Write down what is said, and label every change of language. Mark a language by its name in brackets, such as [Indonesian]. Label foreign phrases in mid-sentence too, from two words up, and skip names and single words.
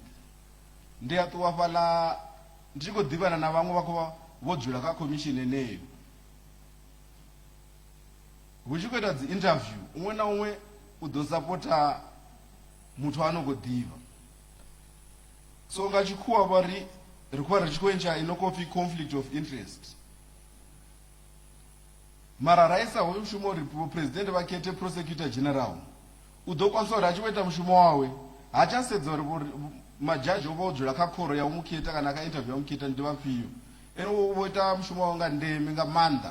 [Venda] Ndi a ṱuwa fhaḽa ndi tshi khou ḓivhana na vhaṅwe vha khou vho dzula kha commission eneyo, hu tshi khou ita dzi interview uṅwe na uṅwe u ḓo sapota muthu ano khou ḓivha. So nga tshikhuwa vha ri khou vha ri tshi khou entsha ino khou pfhi [English] conflict of interest. [Venda] Mara ra isa hoyu mushumo uri president vha khethe [English] prosecutor general, [Venda] u ḓo kwanisa uri a tshi khou ita mushumo wawe ha tsha sedza uri majaji o vha o dzula kha khoro ya u mukheta kana kha interview ya u mukheta ndi vhafhio, ene vho ita mushumo wawe nga ndeme nga maanḓa.